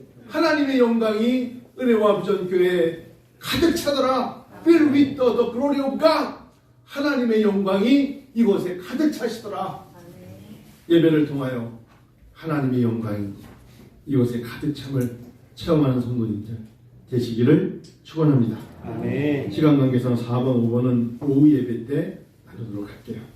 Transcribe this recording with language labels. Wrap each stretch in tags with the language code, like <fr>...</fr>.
<ko>하나님의 영광이 은혜와 부전교회에 가득 차더라.</ko> <en>Fill with the glory of God.</en> <ko>하나님의 영광이 이곳에 가득 차시더라. 예배를 통하여 하나님의 영광이 이곳에 가득 참을 체험하는 성도님들 되시기를 축원합니다. 시간 관계상 4번, 5번은 오후 예배 때 나누도록 할게요.</ko>